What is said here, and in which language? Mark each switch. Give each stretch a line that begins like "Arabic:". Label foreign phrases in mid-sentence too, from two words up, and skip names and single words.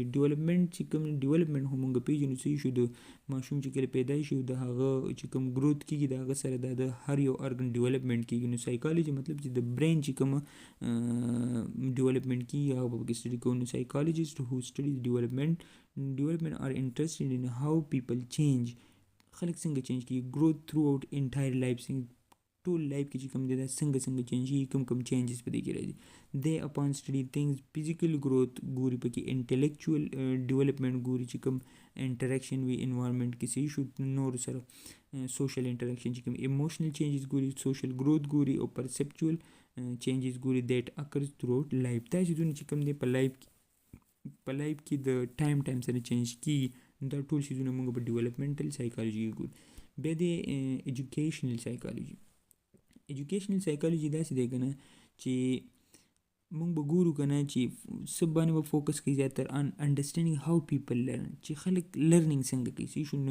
Pashto: ډیولپمنټ چې کوم ډیولپمنټ هم موږ پیژنو صحیح شو. د ماشوم چې کله پیدا شي د هغه چې کوم گروت کېږي د هغه سره د هر یو ارګن ډیولپمنټ کېږي. نو سایکالوجي مطلب چې د برین چې کوم ډیولپمنټ کېږي هغه به پکې سټډي کوو.
English: نو psychologists who study development are interested in how people change.
Pashto: خلک څنګه چینج کېږي
English: growth throughout entire life
Pashto: ټول لایف کې چې کوم دی دا څنګه چینج کېږي کوم چینجز په دې کې راځي.
English: they often study things physical growth
Pashto: ګوري پکې
English: intellectual development
Pashto: ګوري چې کوم انټریکشن وي انوایرمنټ کې صحیح شو نور سره
English: social interaction
Pashto: چې کوم
English: emotional changes
Pashto: ګوري
English: social growth
Pashto: ګوري او
English: perceptual changes
Pashto: ګوري
English: that occurs throughout life.
Pashto: دا چیزونه چې کوم دی په لایف کې د ټایم سره چینج کېږي دا ټول چیزونه موږ په
English: developmental psychology
Pashto: کې ګورو. بیا دی
English: educational psychology. educational psychology
Pashto: داسې دی که نه چې مونږ به ګورو که نه چې څه باندې به فوکس کوي زیاتر
English: an understanding how people learn
Pashto: چې خلک لرنینګ څنګه کوي صحیح شو.